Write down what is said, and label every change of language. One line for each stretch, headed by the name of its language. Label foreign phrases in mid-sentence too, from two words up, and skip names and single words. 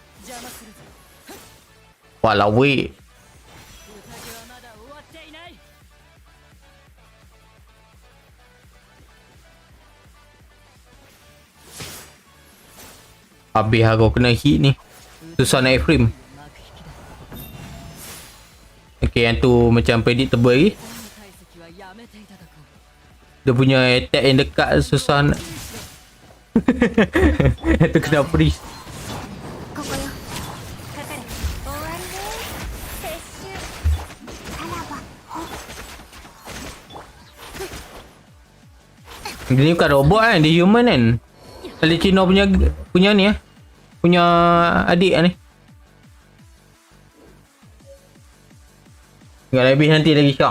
Malay: Walau weh. Habis aku kena hit ni. Susah naik frame. Okay, yang tu macam predictable lagi. Dia punya attack yang dekat susah nak. Itu kena freeze.
Japanese: ここよかかれ終わりね撤収さらば
Malay: Dia ni bukan robot kan, dia human kan. Kali Cina punya ni punya adik ni. Tinggal lebih nanti lagi shock.